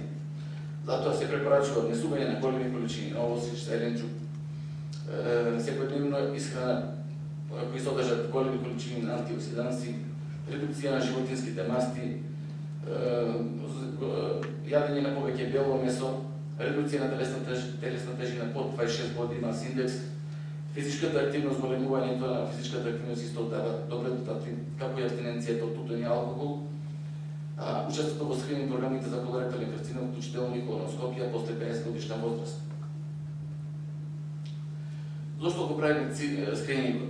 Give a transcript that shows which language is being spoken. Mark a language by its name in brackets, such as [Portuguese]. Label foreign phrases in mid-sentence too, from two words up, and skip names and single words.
[Macedonian] Затоа се препорачува внесување на големи количини на овоси, зеленчук, секојдневна исхрана кои содржат големи количини на антиоксиданси, редукција на животинските масти, јадење на повеќе бело месо, редукција на телесна тежина под 26 [English] body mass index, [Macedonian] физичката активност, големувањето на физичката активност исто дава добра резултати, како и абстиненцијата од тутун и алкохол, учеството во скрининг програмите за колоректален карцином, вклучително и колоноскопија после 50 годишна возраст. Зошто го правиме скринингот?